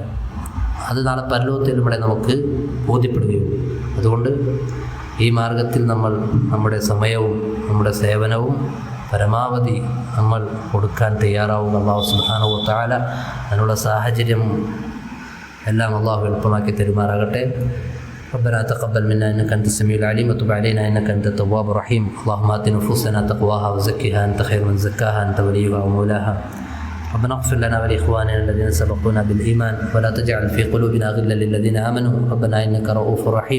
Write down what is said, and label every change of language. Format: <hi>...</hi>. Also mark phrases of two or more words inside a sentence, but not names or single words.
<ml>അത് നാളെ പരലോകത്തിലൂടെ നമുക്ക് ബോധ്യപ്പെടുകയുള്ളൂ. അതുകൊണ്ട് ഈ മാർഗത്തിൽ നമ്മൾ നമ്മുടെ സമയവും നമ്മുടെ സേവനവും പരമാവധി നമ്മൾ കൊടുക്കാൻ തയ്യാറാവുക.</ml> <ar>الله سبحانه وتعالى</ar> <ml>അതിനുള്ള സാഹചര്യം എല്ലാം അള്ളാഹു എളുപ്പമാക്കി തരുമാറാകട്ടെ.</ml> <ar>ربنا تقبل منا إنك أنت السميع العليم وتب علينا إنك أنت التواب الرحيم. اللهم آت نفوسنا تقواها وزكها أنت خير من زكاها أنت وليها ومولاها. ربنا اغفر لنا ولإخواننا الذين سبقونا بالإيمان ولا تجعل في قلوبنا غلا للذين آمنوا ربنا إنك رؤوف رحيم.</ar>